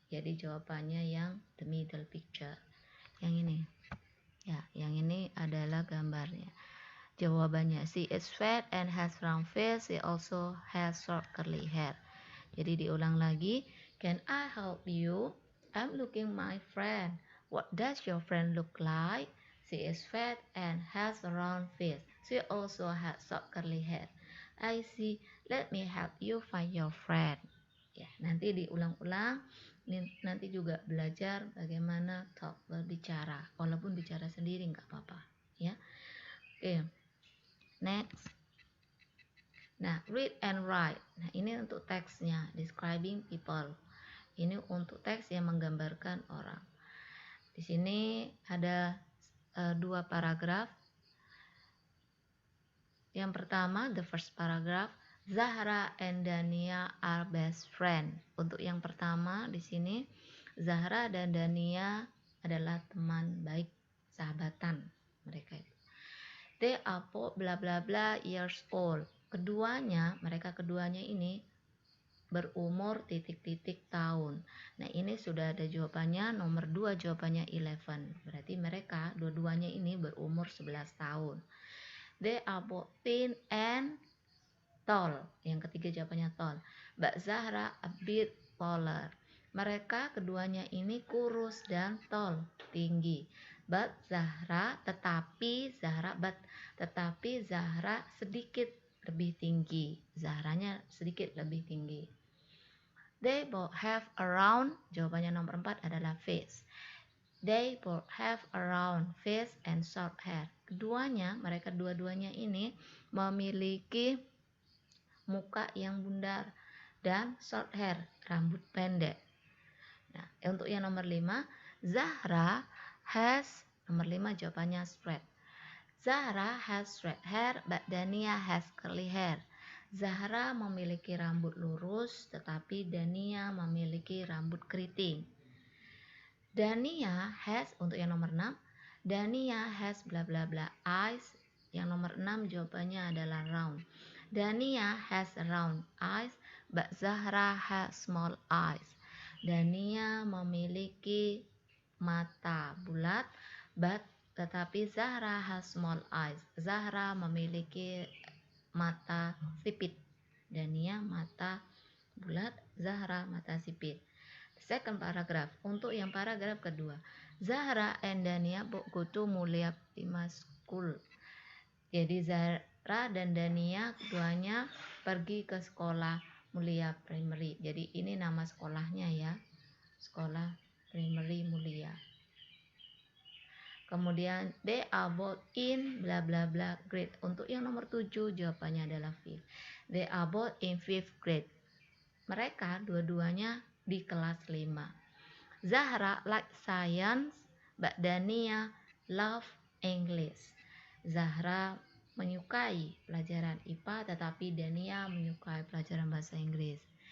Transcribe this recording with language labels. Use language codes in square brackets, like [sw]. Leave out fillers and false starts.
[id] Jadi jawabannya yang [en] the middle picture, [id] yang ini ya, yang ini adalah gambarnya. [en] Jawabannya, she is fat and has round face. She also has short curly hair. [id] Jadi diulang lagi, [en] can I help you? I'm looking my friend. What does your friend look like? She is fat and has a round face. She also has short curly hair. I see. Let me help you find your friend. [id] Ya, nanti diulang-ulang. Nanti juga belajar bagaimana talk, berbicara. Walaupun bicara sendiri nggak apa-apa. Ya, oke. Next. Nah, [en] read and write. [id] Nah, ini untuk teksnya, [en] describing people. [id] Ini untuk teks yang menggambarkan orang. Di sini ada dua paragraf. Yang pertama, [en] the first paragraph, Zahra and Dania are best friend. [id] Untuk yang pertama di sini, Zahra dan Dania adalah teman baik, sahabatan mereka itu. [en] They are both bla bla bla years old. [id] Mereka keduanya ini berumur titik-titik tahun. Nah, ini sudah ada jawabannya, nomor 2 jawabannya 11. Berarti mereka dua-duanya ini berumur 11 tahun. [en] They are both thin and tall. [id] Yang ketiga jawabannya tall. Mbak Zahra [en] a bit taller. [id] Mereka keduanya ini kurus dan tall, tinggi. Tetapi Zahra sedikit lebih tinggi. Zahranya sedikit lebih tinggi. [en] They both have a round, [id] jawabannya nomor 4 adalah face. [en] They both have a round face and short hair. [id] Mereka dua-duanya ini memiliki muka yang bundar dan [en] short hair, [id] rambut pendek. Nah, untuk yang nomor 5, Zahra has, nomor 5 jawabannya straight. [en] Zahra has straight hair, but Dania has curly hair. [id] Zahra memiliki rambut lurus, tetapi Dania memiliki rambut keriting. [en] Dania has, [id] untuk yang nomor 6, [en] Dania has bla bla bla eyes. [id] Yang nomor 6 jawabannya adalah round. [en] Dania has round eyes, but Zahra has small eyes. [id] Dania memiliki mata bulat, tetapi Zahra [en] has small eyes. [id] Zahra memiliki mata sipit. Dania mata bulat, Zahra mata sipit. [en] Second paragraph. [id] Untuk yang paragraf kedua, [en] Zahra and Dania go to Mulia Prima School. [id] Jadi Zahra dan Dania keduanya pergi ke sekolah Mulia Primary. Jadi ini nama sekolahnya ya, sekolah Primary Mulia. Kemudian [en] they are both in bla bla bla grade. [id] Untuk yang nomor 7 jawabannya adalah fifth. [en] They are both in 5th grade. [id] Mereka dua-duanya di kelas 5. [en] Zahra like science, but Dania love English. [id] Zahra menyukai pelajaran IPA, tetapi Dania menyukai pelajaran bahasa Inggris.